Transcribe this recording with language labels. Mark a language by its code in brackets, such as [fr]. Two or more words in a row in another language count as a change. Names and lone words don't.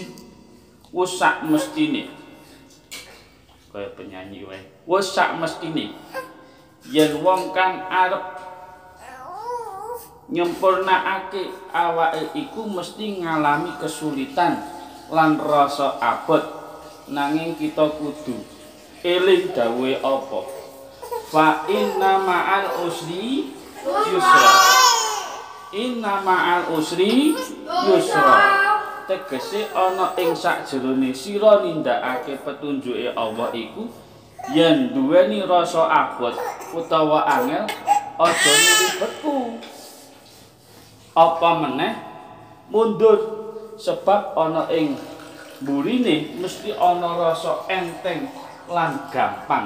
[jv] Wis sak mestine kaya penyanyi wae, wis sak mestine yen wong kang arep nyempurnakake awake iku mesti ngalami kesulitan lan rasa abot. Nanging kita kudu eling dawuhe apa, [ar] فإن مع العسر يسرا، إن مع العسر يسرا. [jv] Tegese ana ing sakjerone sira nindakake petunjuke Allah iku yen duweni rasa abot utawa angel aja nilibetku. Apa meneh mundur, sebab ana ing mburine mesti ana rasa enteng lan gampang.